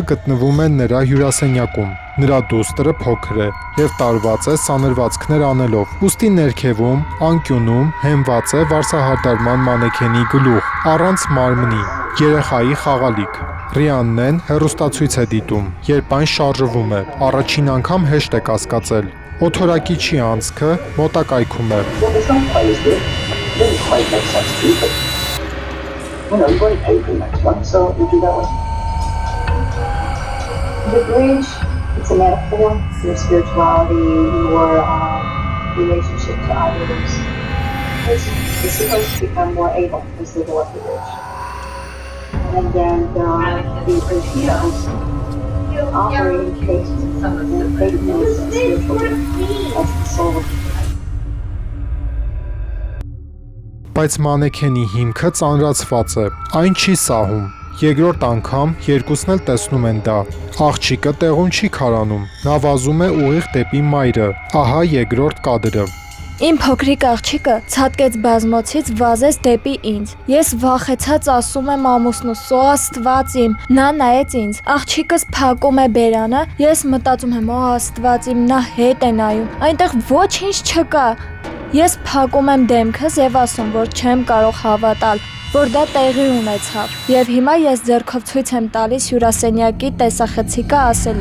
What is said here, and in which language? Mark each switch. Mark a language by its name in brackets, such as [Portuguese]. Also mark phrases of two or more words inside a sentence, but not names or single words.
[Armenian] գտնվում է նրա հյուրասենյակում։ Նրա դուստրը փոքր է և տարված է սանրվածքներ անելով։ Ուստի ներքևում, անկյունում հենված է վարսահարդարման մանեքենի գլուխ, առանց մարմնի, երեխայի խաղալիք։ Ռիանն են հեռուստացույց է դիտում, երբ այն շարժվում է։ Առաջին անգամ հեշտ է կասկածել։ Օդորակիչի անցքը մոտակայքում է։ [English] The bridge, it's a metaphor for your spirituality, your relationship to others. It's supposed to become more able as they go up the bridge. And then there are the bridge heroes offering faith and faithfulness and spiritual gift as the soul of [Armenian] Բայց մանեքենի հիմքը ծանրացված է, այն չի սահում։ Երկրորդ անգամ երկուսն էլ տեսնում են դա։ Աղջիկը տեղում չի քարանում, նա վազում է ուղիղ դեպի մայրը։ Ահա երկրորդ կադրը։ Իմ փոքրիկ աղջիկը ցատկեց բազմոցից վազեց դեպի ինձ։ Ես վախեցած ասում եմ ամուսնուս՝ «Օ Աստված իմ», նա նայեց ինձ։ Աղջիկս փակում է բերանը, ես մտածում եմ՝ «Օ Աստված իմ», նա հետ է նայում։ Այնտեղ ոչինչ չկա։ Ես փակում եմ դեմքս և ասում, որ չեմ կարող հավատալ, որ դա տեղի ունեցավ։ Եվ հիմա ես ձեռքով ցույց եմ տալիս հյուրասենյակի տեսախցիկը ասելով.